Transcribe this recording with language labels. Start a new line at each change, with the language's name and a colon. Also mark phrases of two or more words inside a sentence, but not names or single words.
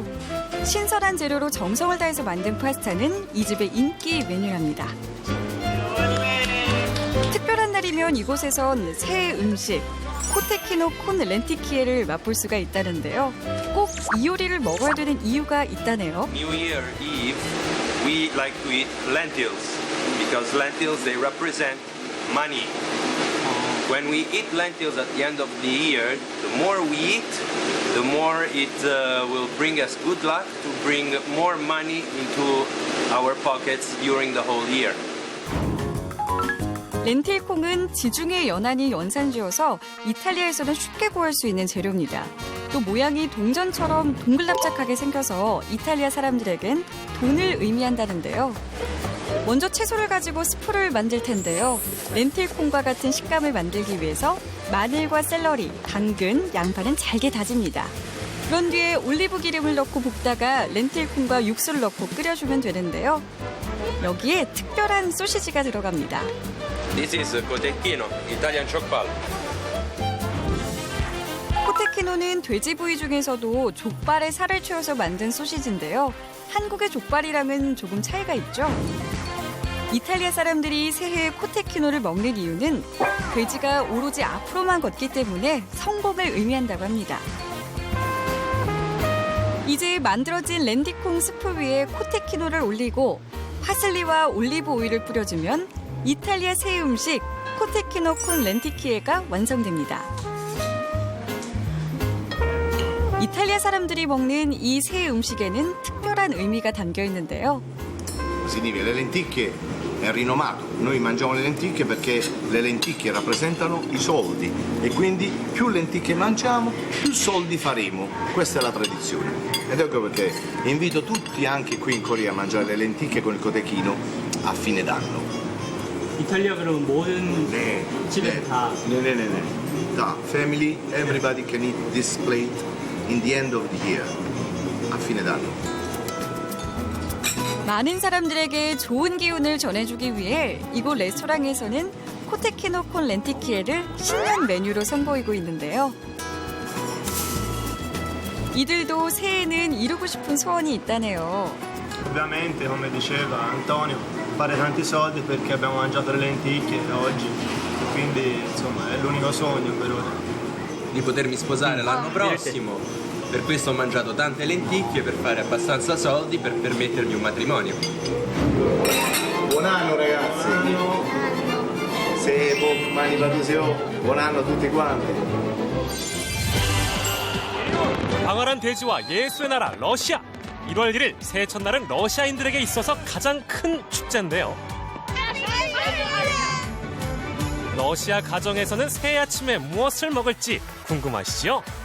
Korean: 신선한 재료로 정성을 다해서 만든 파스타는 이 집의 인기 메뉴랍니다. 특별한 날이면 이곳에선 새해 음식, 코테키노 콘 렌티키에를 맛볼 수가 있다는데요. 꼭 이 요리를 먹어야 되는 이유가 있다네요.
English: New Year Eve, we like to eat lentils because lentils they represent money. When we eat lentils at the end of the year, the more we eat, the more it will bring us good luck to bring more money into our pockets during the whole year.
Korean: 렌틸콩은 지중해 연안이 연산지어서 이탈리아에서는 쉽게 구할 수 있는 재료입니다. 또 모양이 동전처럼 동글납작하게 생겨서 이탈리아 사람들에겐 돈을 의미한다는데요. 먼저 채소를 가지고 스프를 만들 텐데요. 렌틸콩과 같은 식감을 만들기 위해서 마늘과 샐러리, 당근, 양파는 잘게 다집니다. 그런 뒤에 올리브 기름을 넣고 볶다가 렌틸콩과 육수를 넣고 끓여주면 되는데요. 여기에 특별한 소시지가 들어갑니다.
English: This is cotechino, Italian 족발.
Korean: 코테키노는 돼지 부위 중에서도 족발에 살을 채워서 만든 소시지인데요. 한국의 족발이랑은 조금 차이가 있죠. 이탈리아 사람들이 새해에 코테키노를 먹는 이유는 돼지가 오로지 앞으로만 걷기 때문에 성공을 의미한다고 합니다. 이제 만들어진 렌디콩 스프 위에 코테키노를 올리고 파슬리와 올리브 오일을 뿌려주면 이탈리아 새 음식 코테키노 콘 렌티키에가 완성됩니다. 이탈리아 사람들이 먹는 이 새 음식에는 특별한 의미가 담겨 있는데요.
Italian: Si dice le lenticchie è rinomato. Noi mangiamo le lenticchie perché le lenticchie rappresentano i soldi e quindi più lenticchie mangiamo, più soldi faremo. Questa è la tradizione. Ed ecco perché invito tutti anche qui in Corea a mangiare le lenticchie con il cotechino a fine d'anno.
Korean: 이탈리아 그러면 모든 네. 집에 다 네네네네.
English: 다 family, everybody can eat this plate in the end of the year.
Italian: A fine d'anno.
Korean: 많은 사람들에게 좋은 기운을 전해주기 위해 이곳 레스토랑에서는 코테키노 콘 렌티키에를 신년 메뉴로 선보이고 있는데요. 이들도 새해에는 이루고 싶은 소원이 있다네요.
Italian: Ovviamente, come diceva Antonio, fare tanti soldi perché abbiamo mangiato le lenticchie oggi, e quindi insomma è l'unico sogno per ora. Di potermi sposare l'anno prossimo. Per questo ho mangiato tante lenticchie per fare abbastanza soldi per permettermi un matrimonio. Buon anno ragazzi!
Korean: 새해 복 많이 받으세요.
Italian: Buon anno a tutti quanti.
Korean: 광활한 대지와 예술의 나라 러시아. 1월 1일 새해 첫날은 러시아인들에게 있어서 가장 큰 축제인데요. 러시아 가정에서는 새해 아침에 무엇을 먹을지 궁금하시죠?